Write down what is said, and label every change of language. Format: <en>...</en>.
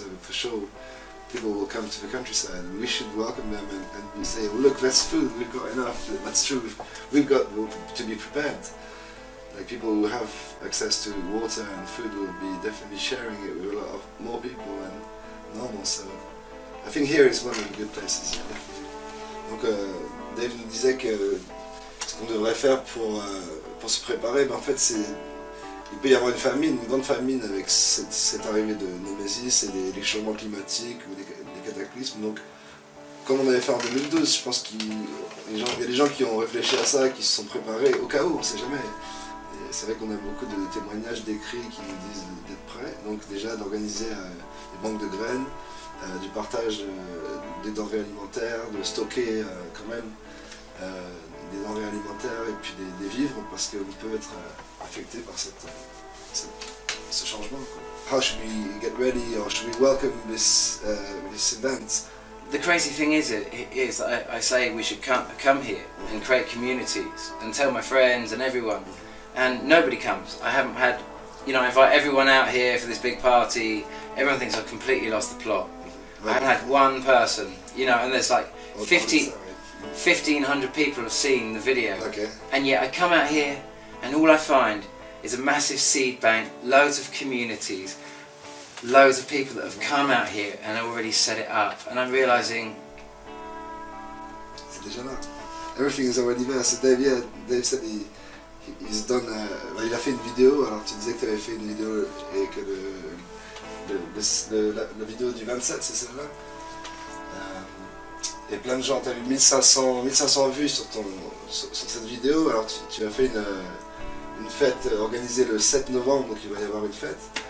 <en>So for sure, people will come to the countryside, and we should welcome them and say, well, look, that's food, we've got enough, that's true, we've got to be prepared. Like, people who have access to water and food will be definitely sharing it with a lot of more people than normal, so I think here is one of the good places. Yeah, definitely.</en> <fr>Donc Dave nous disait que ce qu'on devrait faire pour se préparer, ben en fait il peut y avoir une grande famine avec cette arrivée de Nemesis et les changements climatiques ou des cataclysmes. Donc, comme on avait fait en 2012, je pense qu'il y a des gens qui ont réfléchi à ça, qui se sont préparés au cas où, on ne sait jamais. c'est vrai qu'on a beaucoup de témoignages d'écrits qui nous disent d'être prêts. Donc déjà d'organiser des banques de graines, du partage des denrées alimentaires, de stocker quand même des denrées alimentaires et puis des vivres parce qu'on peut être affecté par ce changement, quoi.</fr> <en>How should we get ready or should we welcome this event? The crazy thing is I say we should come here and create communities and tell my friends and everyone, and nobody comes. I haven't had, you know, I invite everyone out here for this big party. Everyone thinks I've completely lost the plot. I haven't had one person, you know, and there's like 1,500 people have seen the video. Okay. And yet I come out here and all I find is a massive seed bank, loads of communities, loads of people that have come out here and already set it up, and I'm realizing</en> <fr>c'est déjà là.</fr> <en>Everything is already there. So Dave said he's done.</en> <fr>Il a fait une vidéo. Alors tu disais que tu avais fait une vidéo et que la vidéo du 27, c'est celle-là. Et plein de gens. Tu as eu 1500 vues sur cette vidéo. Alors tu as fait une fête organisée le 7 novembre, donc il va y avoir une fête.</fr>